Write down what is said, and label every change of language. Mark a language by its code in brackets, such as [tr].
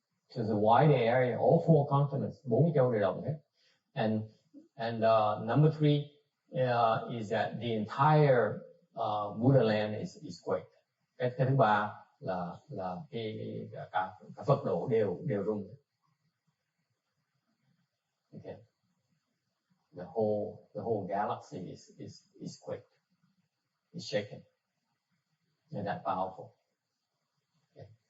[en] So the wide area, all four continents, [vi] 4 cái châu đều động hết. [en] And number 3 is that the entire Buddha land is quake. [vi] Cái thứ ba là cả Phật độ đều rung. [en] Okay. The whole galaxy is quaked. It's shaken. And that powerful. Okay.